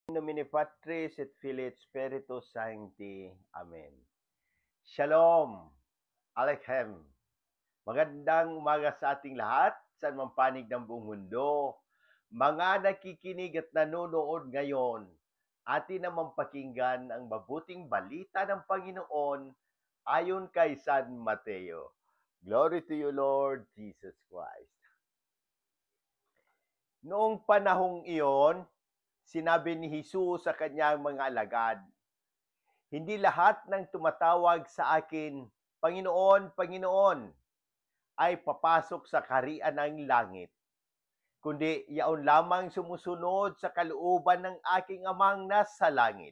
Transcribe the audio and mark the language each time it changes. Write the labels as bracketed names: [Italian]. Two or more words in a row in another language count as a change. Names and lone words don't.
[Latin] nomine Patris et Filii et Spiritus Sancti. [Hebrew] Amen. Shalom. Aleichem. [Filipino] Magandang umaga sa ating lahat, saan man panig ng buong mundo. Mga nakikinig at nanonood ngayon, atin namang pakinggan ang mabuting balita ng Panginoon ayon kay San Mateo. [English] Glory to you, Lord Jesus Christ. [Filipino] Noong panahong iyon, sinabi ni Jesus sa kanyang mga alagad, "Hindi lahat ng tumatawag sa akin, Panginoon, Panginoon, ay papasok sa kaharian ng langit, kundi yaon lamang sumusunod sa kalooban ng aking Amang nasa langit.